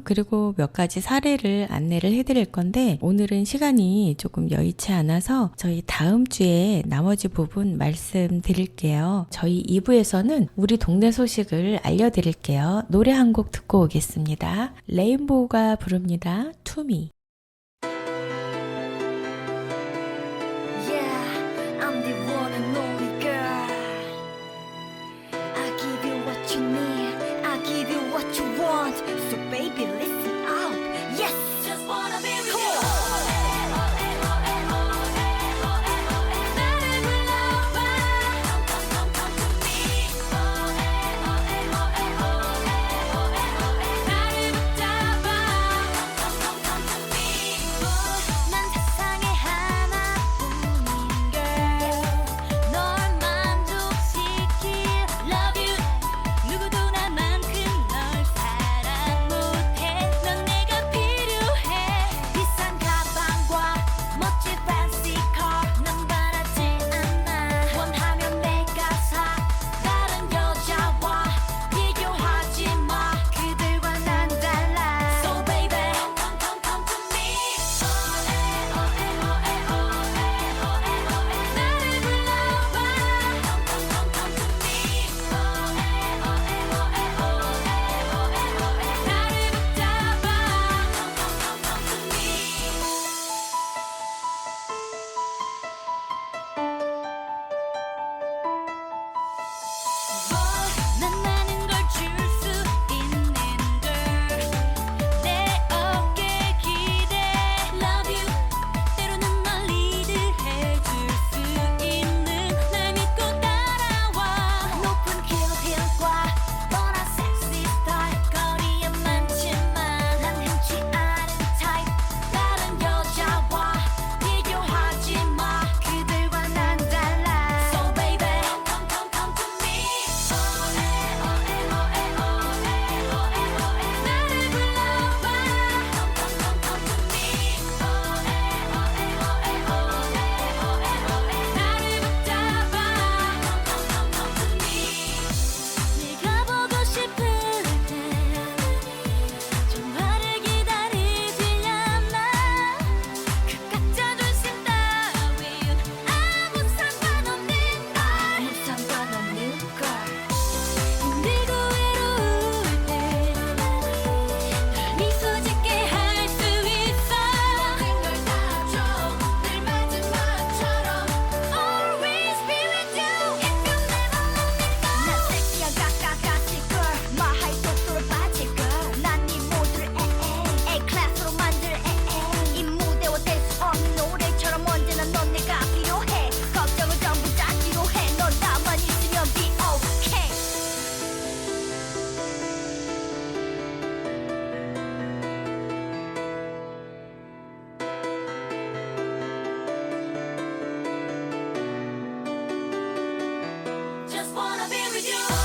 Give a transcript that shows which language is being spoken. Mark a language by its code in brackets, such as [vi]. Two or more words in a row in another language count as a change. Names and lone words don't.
[ko] 그리고 몇 가지 사례를 안내를 해드릴 건데 오늘은 시간이 조금 여의치 않아서 저희 다음 주에 나머지 부분 말씀드릴게요. 저희 2부에서는 우리 동네 소식을 알려드릴게요. 노래 한 곡 듣고 오겠습니다. 레인보우가 부릅니다. 투미. [en] Yeah, I'm the one and only girl. I give you what you need, I give you what you want. So baby, listen up. Yes, just wanna be with you. [ko] 나를 불러봐. [en] Come to me. [ko] 나를 붙잡아. [en] Come to me. [ko] 난 세상에 하나뿐인 girl. 널 만족시킬 [en] love you. [ko] 누구도 나만큼 널 사랑 못해. 넌 내가 필요해. 비싼 가방과 멋진 [en] fancy car. [ko] 난 바라지 않아. 원하면 내가 사. 다른 여자와 비교하지 마. 그들과 난 달라. [en] So baby, come to me. [ko] 나를 불러봐. [en] Come to me. [ko] 나를 붙잡아. [en] Come to me. [ko] 난 많은 걸 줄 수 있는 girl. 내 어깨 기대 [en] love you. [ko] 때로는 널 리드해줄 수 있는 날 믿고 따라와. 높은 힐과 뻔한 섹시 스타일. 거리에 많지만 난 흔치 않은 타입. 다른 여자와 비교하지 마. 그들과 난 달라. [en] So baby, come to me. [ko] 나를 불러봐. [en] Come to me. [ko] 나를 붙잡아. [en] Come to me. [ko] 네가 보고 싶을 때 전화를 기다리질려나. 그깟 자존심 따윈 아무 상관없는 걸. 아무 상관없는 걸. 힘들고 외로울 때널 미소 짓게 할 수 있어. 모든 걸 다 줘. 늘 마지막처럼 [en] always be with you. If you never let me go. [ko] 난 섹시한 가까가시 girl. 마하이 속도로 빠질 girl. 난 네 모두를 A-클래스로 만들 이 무대와 뗄 수 없는 노래처럼 언제나 넌 내가 필요해. 걱정을 전부 다 지루해. 넌 나만 있으면 [en] be okay. Just wanna be with you.